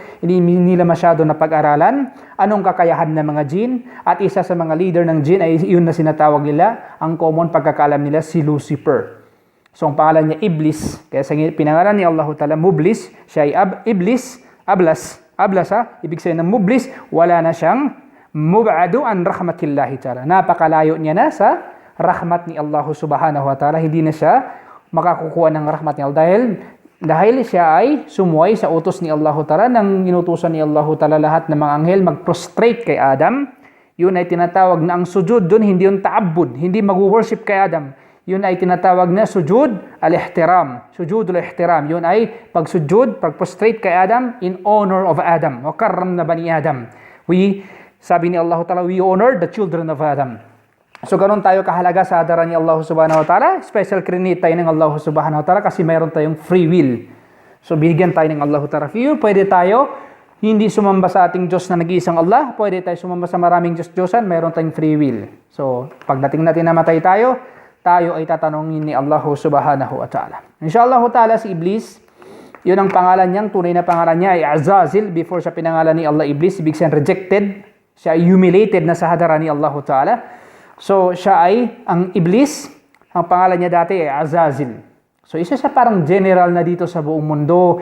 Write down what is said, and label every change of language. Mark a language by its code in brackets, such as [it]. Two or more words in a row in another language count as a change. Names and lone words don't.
[tl] Hindi nila masyado na pag-aralan anong kakayahan ng mga jinn. At isa sa mga leader ng jinn ay yun na sinatawag nila, ang common pagkakaalam nila, si Lucifer. So ang pangalan niya Iblis. Kaya sa pinangalan ni Allah Ta'ala, Mublis, siya ay Iblis, Ablas ha? Ibig sabihin ng Mublis, wala na siyang [ar] مبعد عن رحمة الله تعالى. [tl] Napakalayo niya na sa rahmat ni Allah [ar] سبحانه وتعالى. [tl] Hindi na siya makakukuha ng rahmat ni Allah dahil siya ay sumuway sa utos ni Allah ta'ala nang inutusan ni Allah ta'ala lahat ng mga anghel mag-prostrate kay Adam. Yun ay tinatawag na ang sujud doon, hindi yung ta'abbud, hindi mag-worship kay Adam. Yun ay tinatawag na [ar] سجود الاحترام. سجود الاحترام. [tl] Yun ay pagsujud, pag-prostrate kay Adam [en] in honor of Adam. [ar] وكرمنا بني آدم. [tl] Sabi ni Allah Ta'ala, [en] we honor the children of Adam. [tl] So ganun tayo kahalaga sa hadaran ni Allah [ar] سبحانه وتعالى. [en] Special credit [tl] tayo ng Allah [ar] سبحانه وتعالى [tl] kasi mayroon tayong [en] free will. [tl] So bigyan tayo ng Allah Ta'ala [en] free will. [tl] Pwede tayo hindi sumamba sa ating Diyos na nag-iisang Allah. Pwede tayo sumamba sa maraming Diyos-Diyosan. Mayroon tayong [en] free will. [tl] So pagdating natin namatay tayo ay tatanungin ni Allah [ar] سبحانه وتعالى. إن شاء الله تعالى [tl] si Iblis, yun ang pangalan niyang, tunay na pangalan niya ay Azazil. Before sa pinangalan ni Allah Iblis, ibig sabihin rejected. Siya ay humiliated na sa hadaran ni Allah Ta'ala. So, siya ay ang Iblis. Ang pangalan niya dati ay Azazil. So, isa siya parang general na dito sa buong mundo.